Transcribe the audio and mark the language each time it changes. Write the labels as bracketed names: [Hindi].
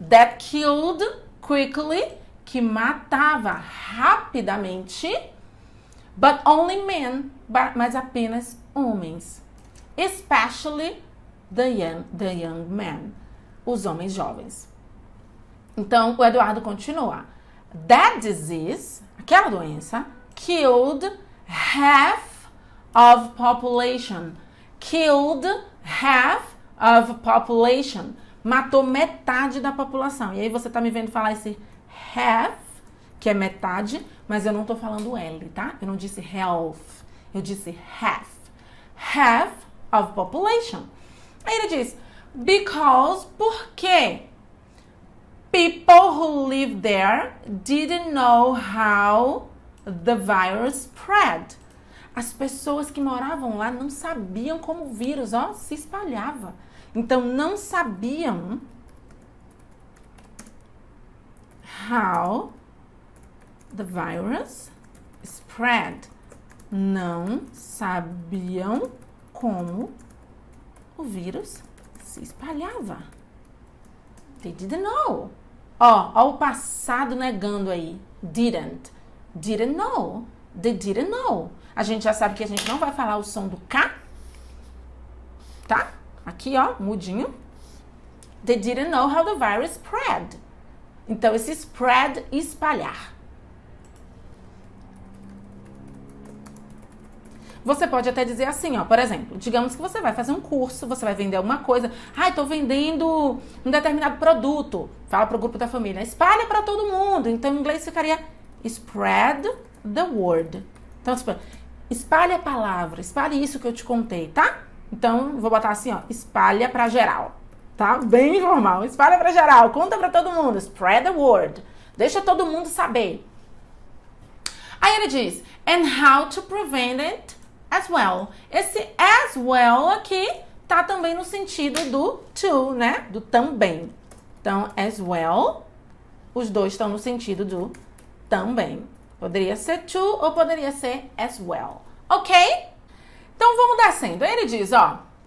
[English] That killed quickly, [Portuguese] que matava rapidamente, [English] but only men, [Portuguese] mas apenas homens. [English] Especially the young men, [Portuguese] os homens jovens. Então, o Eduardo continua. [English] That disease, [Portuguese] aquela doença, [English] killed half of population. Killed half of population. [Portuguese] Matou metade da população. E aí você tá me vendo falar esse half, que é metade, mas eu não tô falando L, tá? Eu não disse health, eu disse half. [English] Half of population. [Portuguese] Aí ele diz, [English] because, porque people who live there didn't know how the virus spread. [Portuguese] As pessoas que moravam lá não sabiam como o vírus, ó, se espalhava. Então, não sabiam [English] how the virus spread. [Portuguese] Não sabiam como o vírus se espalhava. [English] They didn't know. [Portuguese] Ó o passado negando aí. [English] Didn't know. They didn't know. [Portuguese] A gente já sabe que a gente não vai falar o som do K. Tá? Aqui, ó, mudinho. [English] They didn't know how the virus spread. [Portuguese] Então, esse spread, espalhar. Você pode até dizer assim, ó, por exemplo, digamos que você vai fazer um curso, você vai vender alguma coisa. Estou vendendo um determinado produto. Fala para o grupo da família, espalha para todo mundo. Então, em inglês ficaria [English] spread the word. [Portuguese] Então, espalhe a palavra, espalhe isso que eu te contei, tá? Então, vou botar assim, ó, espalha para geral, tá? Bem informal, espalha para geral, conta para todo mundo, [English] spread the word. [Portuguese] Deixa todo mundo saber. Aí ele diz, [English] and how to prevent it as well. [Portuguese] Esse as well aqui tá também no sentido do to, né? Do também. Então, as well, os dois estão no sentido do também. Poderia ser to ou poderia ser as well. Ok? Então, vamos dar sendo. Ele diz, ó.